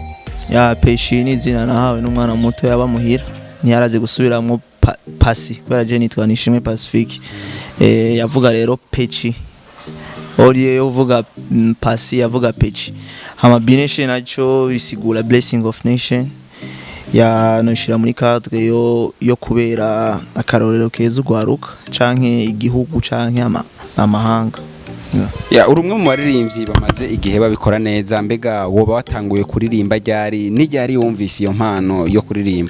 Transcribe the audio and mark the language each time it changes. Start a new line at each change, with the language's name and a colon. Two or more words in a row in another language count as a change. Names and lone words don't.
Rundi: ya Peshi ni zina nahawe n'umwana muto yabamuhira ntiyaraze gusubiramwo pasi kubera je nitwa Nishimwe Pacifique yavuga rero Pechi Oriye yovuga pasi yavuga Pechi hama B Nation naco bisigura
English: blessing of nation
Rundi: ya noshira muri cadre yo kubera akarorero keza ugwaruka canke igihugu canke amahanga. Ya urumwe mu baririmbyi bamaze igihe babikora neza mbega woba watanguye kuririmba ryari n'iryari wumvise iyo mpano yo kuririmba